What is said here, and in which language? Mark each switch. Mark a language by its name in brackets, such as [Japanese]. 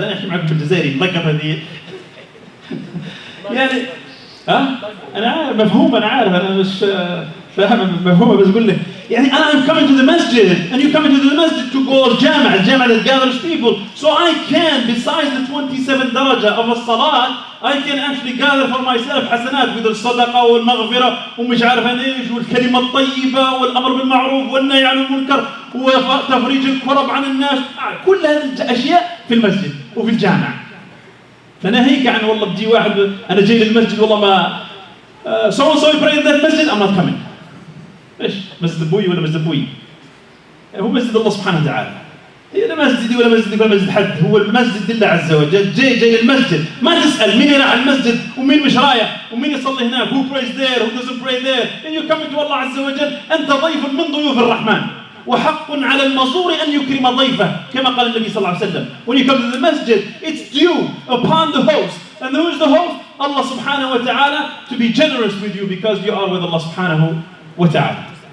[Arabic] أنا أحكي معكم بالجزائري نلقط هذه يعني أنا مفهوم، أنا عارف، أنا مش فاهم مفهومة، بس أقول لك يعني [English] I'm coming to the masjid and you coming to the masjid to go [Arabic] الجامع [English] that gathers people, so I can, besides the [Arabic] 27 درجة of الصلاة, [English] I can actually gather for myself [Arabic] حسنات with الصدقة والمغفرة ومش عارف أنا إيش والكلمة الطيبة والأمر بالمعروف والنهي عن المنكر وتفريج الكرب عن الناس. كل هذه الأشياء في المسجد وفي الجامع. فناهيك عن والله بدي واحد أنا جاي للمسجد والله ما [English] so and so pray in that masjid, I'm not coming. [Arabic] إيش؟ مسجد أبوي ولا مسجد أبوي؟ هو مسجد الله سبحانه وتعالى. لا مسجدي ولا مسجدك ولا مسجد حد، هو المسجد لله عز وجل. جاي للمسجد، ما تسأل مين راح المسجد ومين مش رايح ومين يصلي هناك. [English] Who prays there, who doesn't pray there. And you come to Allah [Arabic] عز وجل، أنت ضيف من ضيوف الرحمن، وحق على المزور أن يكرم ضيفه كما قال النبي صلى الله عليه وسلم. [English] When you come to the masjid, it's due upon the host. And who is the host? Allah subhanahu wa ta'ala, to be generous with you because you are with Allah subhanahu wa ta'ala.